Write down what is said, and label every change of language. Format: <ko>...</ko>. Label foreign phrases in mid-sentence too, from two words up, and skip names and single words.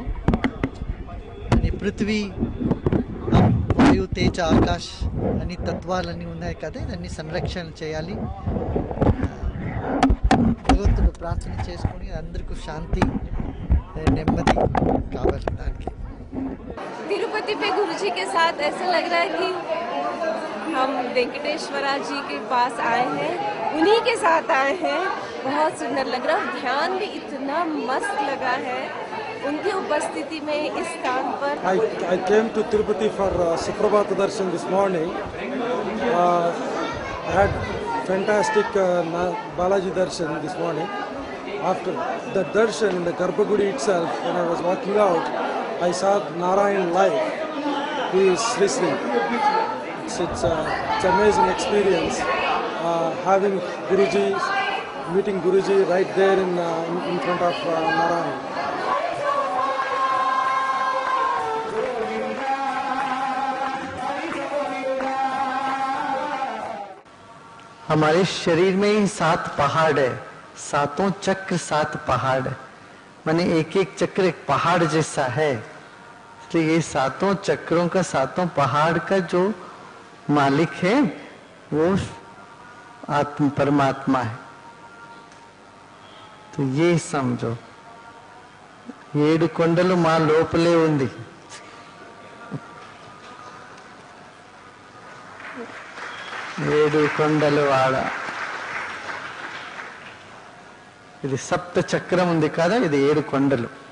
<te>పృథ్వీ, వాయు, తేజ, ఆకాశ్ అని తత్వాలన్నీ ఉన్నాయి కదా, ఇవన్నీ సంరక్షణ చేయాలి. భగవంతుడు ప్రార్థన చేసుకొని అందరికీ శాంతి నెమ్మది కావాలి. దానికి</te> <hi>तिरुपति पे गुरुजी के साथ ऐसा लग रहा है कि हम वेंकटेश्वरा जी के पास आए हैं, उन्हीं के साथ आए हैं। बहुत सुंदर लग रहा है, ध्यान भी इतना मस्त लगा है उनकी उपस्थिति में इस स्थान पर।</hi> <en>I came to Tirupati for Suprabhata Darshan this morning. I had fantastic Balaji Darshan this morning. After the darshan in the Garbhagudi itself, when I was walking out, I saw Narayan live. He is listening. It's an amazing experience. Having Guruji, meeting Guruji right there in front of Narayan.</en> <hi>हमारे शरीर में ही 7 पहाड़ है, 7 चक्र 7 पहाड़ है, माने एक एक चक्र एक पहाड़ जैसा है। तो ये 7 चक्रों का 7 पहाड़ का जो मालिक है वो परमात्मा है। तो ये समझो,</hi> <te>7 కొండలు మా లోపలే ఉంది. ఏడు కొండలు వాడ, ఇది సప్త చక్రం ఉంది కదా, ఇది 7 కొండలు.</te>